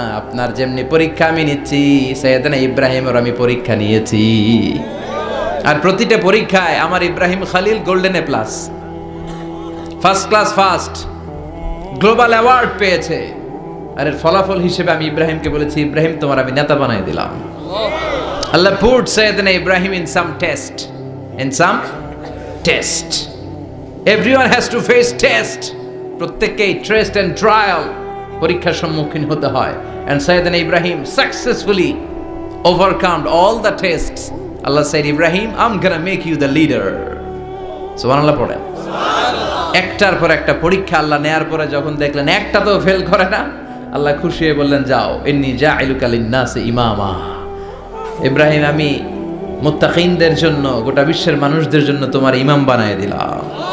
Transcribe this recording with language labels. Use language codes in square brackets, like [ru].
[bn] আপনার যেমনি পরীক্ষা আমি নিচ্ছি, সাইয়েদনা ইব্রাহিমের আমি পরীক্ষা নিয়েছি। আর প্রতিটা পরীক্ষায় আমার Ibrahim Khalil golden A plus, first class first, global award পেয়েছে। আর এর ফলাফল হিসেবে আমি ইব্রাহিমকে বলেছি, ইব্রাহিম তোমার আমি নেতা বানাই দিলাম। [en] Allah put Sayyidina Ibrahim in some test. In some test. Everyone has to face test. [bn] প্রত্যেককেই [en] test and trial, [bn] পরীক্ষার সম্মুখীন হতে হয়। [en] And Sayyidina Ibrahim successfully overcome all the tests. Allah said, Ibrahim, I'm gonna make you the leader. [bn] সুবহানাল্লাহ পড়েন। একটার পর একটা পরীক্ষা আল্লাহ নেয়ার পরে যখন দেখলেন একটা তো ফেল করে না, আল্লাহ খুশি হয়ে বললেন, যাও, [ar] ইন্নী জাইলুকা লিন্নাসি ইমামা। [bn] ইব্রাহিম, আমি মুত্তাকিনদের জন্য, গোটা বিশ্বের মানুষদের জন্য তোমার ইমাম বানায় দিলাম।